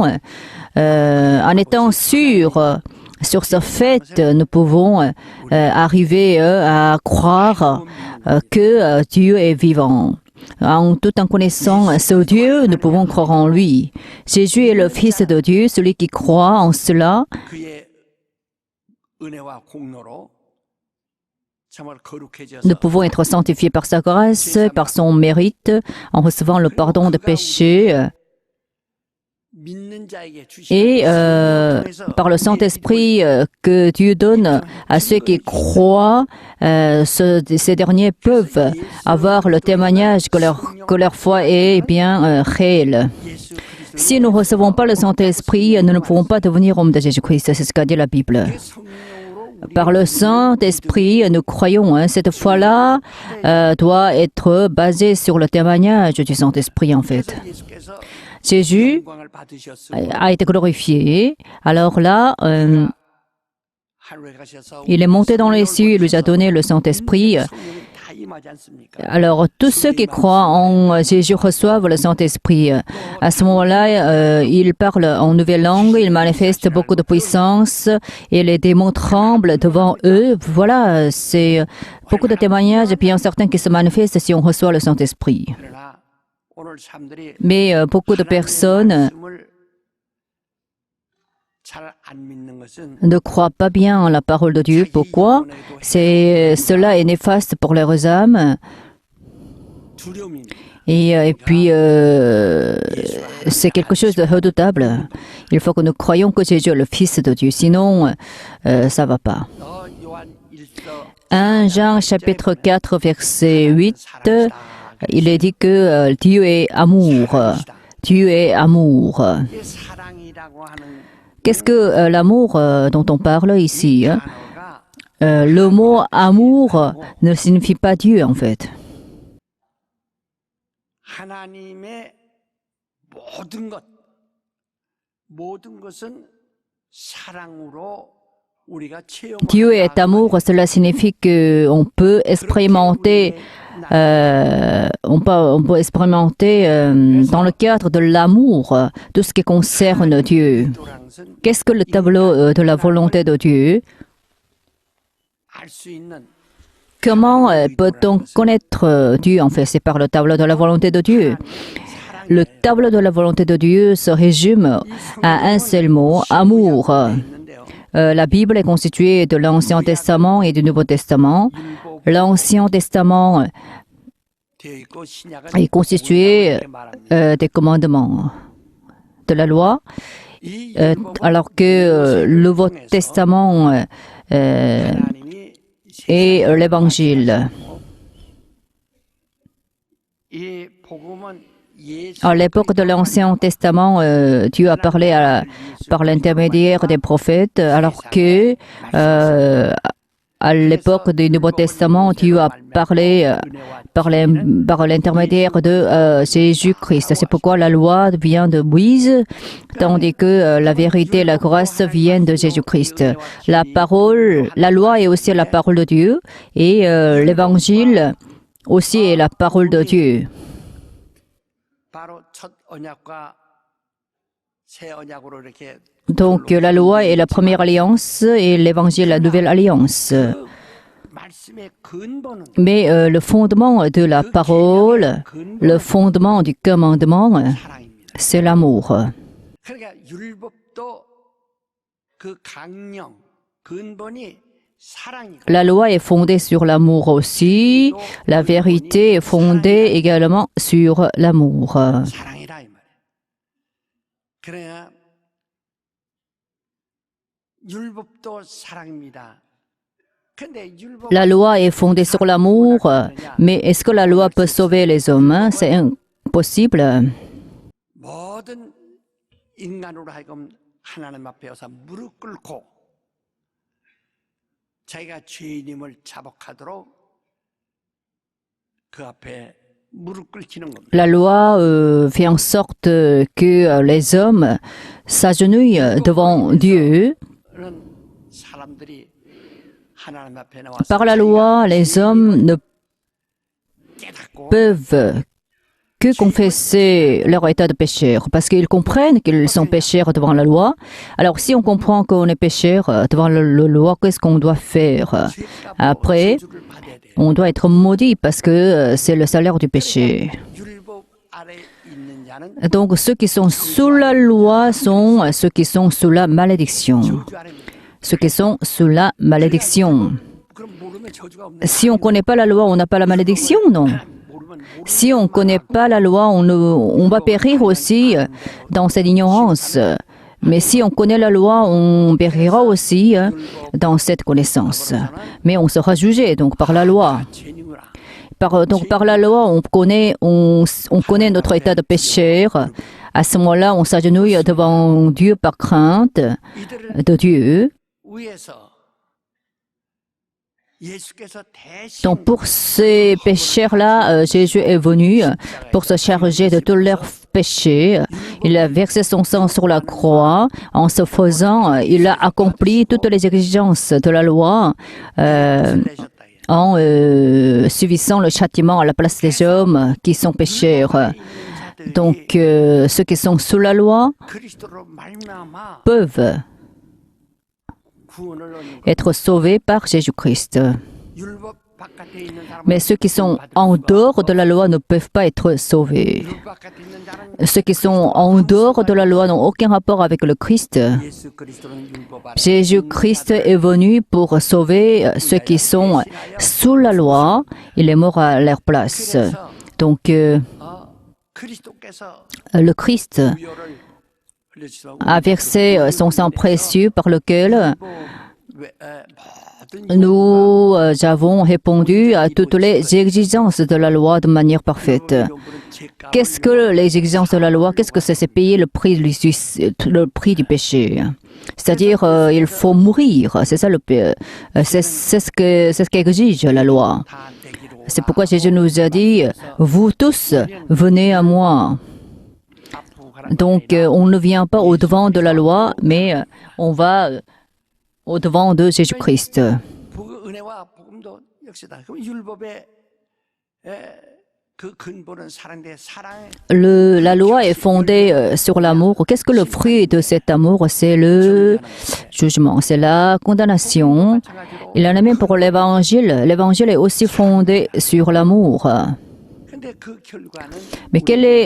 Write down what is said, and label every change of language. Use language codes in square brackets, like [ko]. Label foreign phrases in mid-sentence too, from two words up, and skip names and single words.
[fr] En étant sûrs sur ce fait, nous pouvons arriver à croire que Dieu est vivant. tout en connaissant ce Dieu, nous pouvons croire en lui. Jésus est le Fils de Dieu, celui qui croit en cela. [ko] 그의 은혜와 공로로 정말 거룩해져서 [fr] Nous pouvons être sanctifiés par sa grâce, par son mérite, en recevant le pardon de péchés. [ko] 믿는 자에게 [fr] Et [ko] 주시는 [fr] par le Saint-Esprit que Dieu donne à ceux qui croient, ces derniers peuvent avoir le témoignage que leur foi est bien réelle. [ko] 예수 그리스도 [fr] Si nous ne recevons pas le Saint-Esprit, nous ne pourrons pas devenir hommes de Jésus-Christ. C'est ce qu'a dit la Bible. [ko] 성령으로 [fr] Par le Saint-Esprit, nous croyons. Cette foi-là doit être basée sur le témoignage du Saint-Esprit, en fait. [ko] 예수께서 [fr] Jésus [ko] 영광을 받으셨으므로 [fr] a été glorifié. Alors là, [ko] 하늘에 가셔서 [fr] il est monté dans les cieux, il nous a donné le Saint-Esprit. [ko] 성령이 다 임하지 않습니까? [fr] Alors, tous ceux qui croient en Jésus reçoivent le Saint-Esprit. À ce moment-là, ils parlent en nouvelle langue, ils manifestent beaucoup de puissance et les démons tremblent devant eux. Voilà, c'est beaucoup de témoignages et puis il y en a certains qui se manifestent si on reçoit le Saint-Esprit. [ko] 그러나 오늘 사람들이 [fr] Mais beaucoup de personnes [ko] 잘안 믿는 것은 [fr] ne croient pas bien en la parole de Dieu. Pourquoi? Cela est néfaste pour leurs âmes. [ko] 두려움입니다. [fr] Et puis, c'est quelque chose de redoutable. Il faut que nous croyions que Jésus est le Fils de Dieu. Sinon, ça ne va pas. [ko] 요한 1서 [fr] 1 Jean chapitre 4 verset 8, il est dit que Dieu est amour. Dieu est amour. [ko] 이게 사랑이라고 하는 [fr] Qu'est-ce que l'amour dont on parle ici? [ko] 단어가 [fr] Le mot amour ne signifie pas Dieu en fait. [ko] 하나님의 모든 것은 사랑으로 우리가 체험. [fr] Dieu est amour, cela signifie qu'on peut expérimenter, on peut expérimenter dans le cadre de l'amour tout ce qui concerne Dieu. Qu'est-ce que le tableau de la volonté de Dieu? [ko] 알수 있는 [fr] Comment peut-on connaître Dieu? En fait, c'est par le tableau de la volonté de Dieu. Le tableau de la volonté de Dieu se résume à un seul mot, amour. La Bible est constituée de l'Ancien Testament et du Nouveau Testament. L'Ancien Testament [ko] 되어 있고 신약은 [fr] est constitué des commandements de la loi, [ko] 이 [fr] alors que le Nouveau Testament [ko] 하나님이 [fr] est l'Évangile. [ko] 이 복음은 예수 [fr] À l'époque de l'Ancien Testament, Dieu a parlé par l'intermédiaire des prophètes, alors que à l'époque du Nouveau Testament, Dieu a parlé par l'intermédiaire de Jésus-Christ. C'est pourquoi la loi vient de Moïse, tandis que la vérité et la grâce viennent de Jésus-Christ. La loi est aussi la parole de Dieu et l'Évangile aussi est la parole de Dieu. [ko] 바로 첫 언약과 새 언약으로 이렇게 [fr] Donc la loi est la première alliance et l'évangile la nouvelle alliance. [ko] 말씀의 근본은 [fr] Mais le fondement de la parole, le fondement du commandement, [ko] 사랑입니다. [fr] c'est l'amour. [ko] 그러니까 율법도 그 강령 근본이 사랑이고 [fr] La loi est fondée sur l'amour aussi. La vérité est fondée également sur l'amour. [ko] 사랑이라 이 말이에요. 그러나 율법도 사랑입니다. 근데 율법 [fr] La loi est fondée sur l'amour, mais est-ce que la loi peut sauver les hommes? C'est impossible. [ko] 모든 인간으로 하여금 하나님 앞에 와서 무릎 꿇고 자기가 죄인임을 자복하도록 그 앞에 무릎 꿇히는 겁니다. [fr] La loi fait en sorte que les hommes s'agenouillent devant Dieu. [ko] 그런 사람들이 하나님 앞에 나와서 [fr] Par la loi, les hommes ne [ko] 깨닫고 [fr] peuvent que confesser leur état de pécheur, parce qu'ils comprennent qu'ils sont pécheurs devant la loi. Alors, si on comprend qu'on est pécheur devant la loi, qu'est-ce qu'on doit faire? Après, On doit être maudit parce que c'est le salaire du péché. [ko] 율법 아래 있는 자는 [fr] Donc ceux qui sont sous la loi sont ceux qui sont sous la malédiction. [ko] 저주 아래 있는 [fr] Ceux qui sont sous la malédiction. [ko] 그럼 모르면 저주가 없는 [fr] Si on ne connaît pas la loi, on n'a pas la malédiction, non. [ko] 모르면 [fr] Si on ne connaît pas la loi, on va périr aussi dans cette ignorance. Mais si on connaît la loi, on périra aussi dans cette connaissance. Mais on sera jugé donc par la loi. [ko] 죄인이구나. [fr] Donc par la loi, on connaît notre état de pécheur. À ce moment-là, on s'agenouille devant Dieu par crainte [ko] 이들을 [fr] de Dieu. [ko] 위해서 예수께서 대신 [fr] Donc pour ces pécheurs-là, Jésus est venu pour se charger de tous leurs péchés. Il a versé son sang sur la croix. En ce faisant, il a accompli toutes les exigences de la loi [ko] 내셨다. [fr] en subissant le châtiment à la place des hommes qui sont pécheurs. Donc ceux qui sont sous la loi [ko] 그리스도로 말미암아 [fr] peuvent [ko] 구원을 얻는 [fr] être sauvés par Jésus-Christ. [ko] 율법 바깥에 있는 사람은 [fr] Mais ceux qui sont en dehors de la loi ne peuvent pas être sauvés. [ko] 율법 바깥에 있는 자는 [fr] Ceux qui sont en dehors de la loi n'ont aucun rapport avec le Christ. [ko] 예수 그리스도는 율법 아래 [fr] Jésus-Christ est venu pour sauver ceux qui sont sous la loi. Il est mort à leur place. Donc, [ko] 그리스도께서 [fr] le Christ [ko] 부여를 흘려주시고 [fr] a versé son sang précieux par lequel [ko] 모든 [fr] nous avons répondu à toutes les exigences de la loi de manière parfaite. Qu'est-ce que les exigences de la loi? Qu'est-ce que c'est? C'est payer le prix du péché. C'est-à-dire, il faut mourir. C'est ça c'est ce qu'exige la loi. [ko] 다 내기로 [fr] C'est pourquoi Jésus nous a dit, vous tous, venez à moi. [ko] 앞으로 가라. [fr] Donc, on ne vient pas au-devant de la loi, mais on va au-devant de Jésus-Christ. 은혜와 복음도 역시다. [ko] 그럼 율법의 그 근본은 사랑인데 사랑의 [fr] La loi est fondée sur l'amour. Qu'est-ce que le fruit de cet amour? C'est le jugement, c'est la condamnation. Il en a même pour l'Évangile. L'Évangile est aussi fondé sur l'amour. [ko] 근데 그 결과는 [fr] Mais quel est